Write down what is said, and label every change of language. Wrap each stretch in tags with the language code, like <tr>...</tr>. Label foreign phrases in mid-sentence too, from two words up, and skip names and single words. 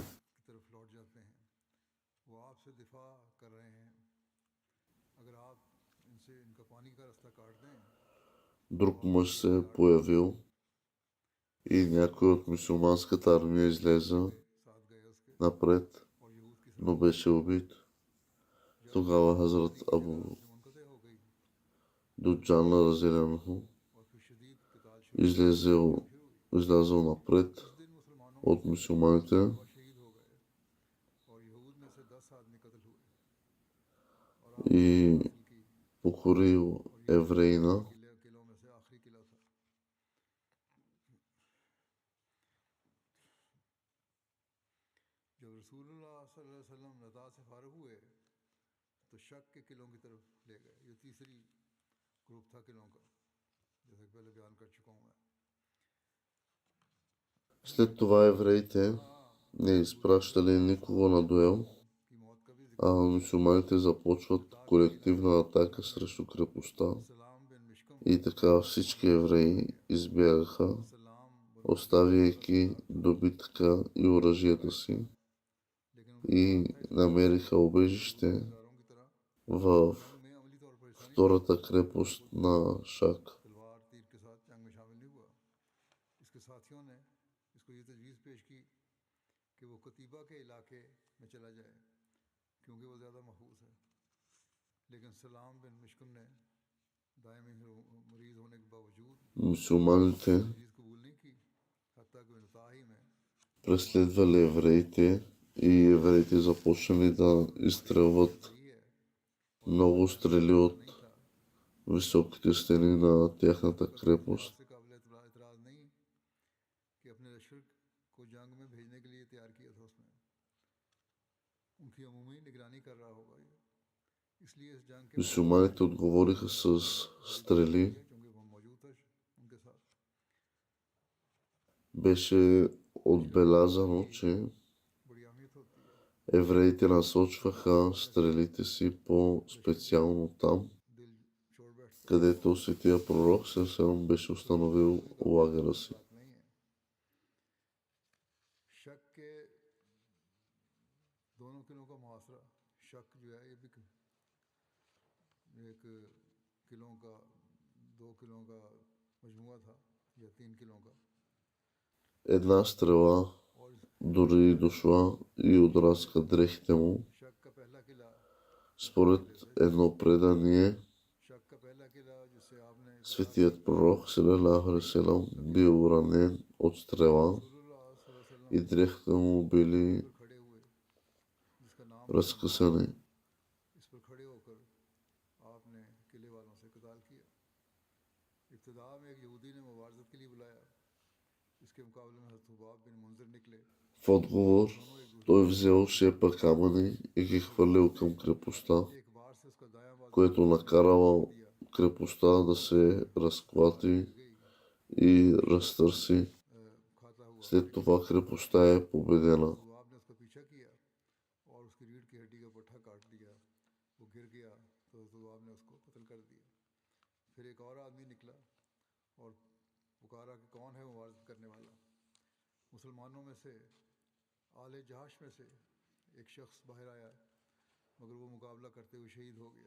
<ur>کی طرف لوٹ جاتے ہیں، وہ آپ سے دفاع کر رہے ہیں، اگر آپ ان سے ان کا پانی کا راستہ کاٹ دیں</ur> <bg>Друг мъж се е появил и някой от мюсюлманската армия излезе</bg> <ur>ساتھ گئے اس کے</ur> <bg>напред,</bg> <ur>اور یہود کی</ur> <bg>но беше убит. Тогава Хазрат Абу</bg> <ur>منقطع ہو گئی</ur> <bg>Дуджана разделенху</bg> <ur>اور پھر شدید قتال شروع</ur> <bg>излязъл напред</bg> <ur>دن مسلمانوں</ur> <bg>от мюсюлманите</bg> <ur>شہید ہو گئے اور یہود میں سے 10 آدمی قتل ہوئے اور</ur> <bg>и</bg> <ur>की</ur> <bg>покорил евреина.</bg> <ur>قلعوں میں سے آخری قلعہ تھا. جب رسول اللہ</ur> <ar>صلى الله عليه وسلم</ar> <ur>نطاۃ سے فارغ ہوئے تو شق کے قلعوں کی طرف لے گئے. یہ تیسری گروپ تھا قلعوں کا، جیسے کہ پہلے بیان کر چکا ہوں میں.</ur> <bg>След това евреите не изпращали никого на дуел,</bg> <ur>کہ موت کا بھی ذکر</ur> <bg>а мюсюлманите започват колективна атака срещу крепостта</bg> <ur>सलाम बिन मिशकम</ur> <bg>и така всички евреи избягаха,</bg> <ur>सलाम</ur> <bg>оставяйки добитъка и оръжията си,</bg> <ur>लेकिन</ur> <bg>и намериха убежище</bg> <ur>اونداروں کی طرح</ur> <bg>в</bg> <ur>میں عملی طور پر</ur> <bg>втората крепост на Шак.</bg> <ur>تلوار تیر کے ساتھ جنگ میں شامل نہیں ہوا۔ اس کے ساتھیوں نے اس کو یہ تجویز پیش کی کہ وہ کتیبہ کے علاقے میں چلا جائے کیونکہ وہ زیادہ محفوظ ہے، لیکن سلام بن مشکم نے دائمی مریض ہونے کے باوجود</ur> <bg>Мюсюлманите</bg> <ur>تجویز قبول نہیں کی، حتیٰ کہ نطاۃ ہی میں</ur> <bg>преследвали евреите и евреите започнали да изстрелват</bg> <ur>صحیح ہے</ur> <bg>много стрели от</bg> <ur>نہیں تھا.</ur> <bg>високите стени на тяхната крепост.</bg> <ur>سے قابل اعتراض نہیں کہ اپنے لشکر کو جنگ میں بھیجنے کے لیے تیار کیا تھا اس نے، ان کی عمومی نگرانی کر رہا ہوگا یہ، اس لیے اس جنگ کے</ur> <bg>Мюсюлманите отговориха с стрели.</bg> <ur>کیونکہ وہ موجود تھا ان کے ساتھ.</ur> <bg>Беше отбелязано, че</bg> <ur>بڑی اہمیت ہوتی ہے.</ur> <bg>евреите насочваха стрелите си по-специално там,</bg> <ur>دل چھوڑ بیٹھتا</ur> <bg>където светия пророк Сърсърм беше установил лагера си.</bg> <ur>بات نہیں ہے. شق کے دونوں قلعوں کا محاصرہ، شق جو ہے یہ بھی ایک قلعوں کا 2 قلعوں کا مجموعہ تھا یا 3 قلعوں کا,</ur> <bg>Една стрела</bg> <ur>और</ur> <bg>дори дошла и отраска дрехите му.</bg> <ur>شق کا پہلا قلعہ,</ur> <bg>Според едно предание,</bg> <ur>شق کا پہلا قلعہ جسے آپ نے</ur> <bg>светият пророк</bg> <ar>صلى الله عليه و سلم</ar> <bg>бил ранен от стрела</bg> <ur>रसूलुल्लाह</ur> <ar>صلى الله عليه وسلم</ar> <bg>и дрехите му били</bg> <ur>پر کھڑے ہوئے، جس کا نام</ur> <bg>разкъсани.</bg> <ur>اس پر کھڑے ہو کر آپ نے قلعے والوں سے قتال کیا. ابتدا میں ایک یہودی نے مبارزت کے لیے بلایا، اس کے مقابلے میں حضرت حباب بن منذر نکلے. В отговор той взел шепа камъни и ги хвърлил към крепостта, ایک بار سے اس کا دایاں بازو което накарало крепостта да се разклати и разтърси. کھاتا ہوا След това крепостта е победена. حباب نے اس کا پیچھا کیا اور اس کی ریڑھ کی ہڈی کا پٹھا کاٹ دیا. وہ گر گیا تو حضرت حباب نے اس کو قتل کر دیا. پھر ایک اور آدمی نکلا اور پکارا کہ کون ہے مبارزت کرنے والا. مسلمانوں میں سے آل جحش میں سے ایک شخص باہر آیا، مگر وہ مقابلہ کرتے ہوئے شہید ہو گیا.</ur>